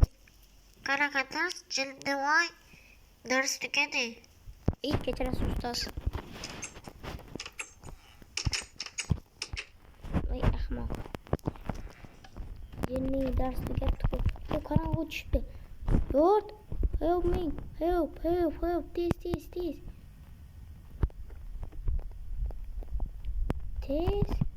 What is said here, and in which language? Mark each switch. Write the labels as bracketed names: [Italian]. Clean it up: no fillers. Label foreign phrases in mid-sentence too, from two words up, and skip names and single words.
[Uzbek] Qanaqa dars? Jildivoy. Dars tugadi. Kechirasiz ustoz. Voy ahmoq. Yeni dars tugatdi-ku. Qorong'u tushdi. [English] Lord, help me. Help. [Uzbek] Tez. Tez.